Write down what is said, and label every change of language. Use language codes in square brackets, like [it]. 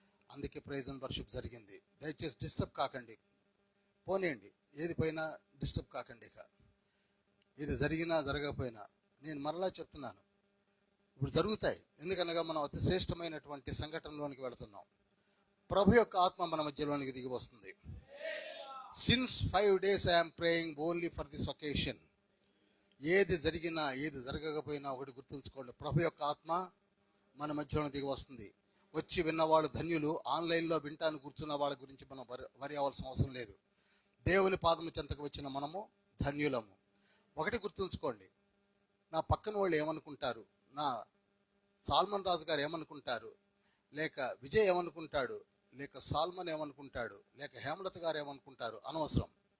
[te] అందుకే praise and worship జరిగింది. దయచేసి డిస్టర్బ్ కాకండి, పోనీయండి. ఏది పోయినా డిస్టర్బ్ కాకండి. ఇక ఇది జరిగినా జరగకపోయినా నేను మరలా చెప్తున్నాను, ఇప్పుడు జరుగుతాయి. ఎందుకనగా మనం అతి శ్రేష్టమైనటువంటి సంఘటనలోనికి వెళుతున్నాం. ప్రభు యొక్క ఆత్మ మన మధ్యలోనికి దిగి వస్తుంది. [en] Since 5 days I am praying only for this occasion. [te] ఏది జరిగినా ఏది జరగకపోయినా ఒకటి గుర్తుంచుకోండి, ప్రభు యొక్క ఆత్మ మన మధ్యలో దిగి వస్తుంది. వచ్చి విన్నవాళ్ళు ధన్యులు. ఆన్లైన్లో వింటాను కూర్చున్న వాళ్ళ గురించి మనం వరి అవ్వాల్సిన అవసరం లేదు. దేవుని పాదము చెంతకు వచ్చిన మనము ధన్యులము. ఒకటి గుర్తుంచుకోండి, నా పక్కన వాళ్ళు ఏమనుకుంటారు, నా సాల్మన్ రాజు గారు ఏమనుకుంటారు, లేక విజయ్ ఏమనుకుంటాడు, లేక సాల్మన్ ఏమనుకుంటాడు, లేక హేమలత గారు ఏమనుకుంటారు, అనవసరం.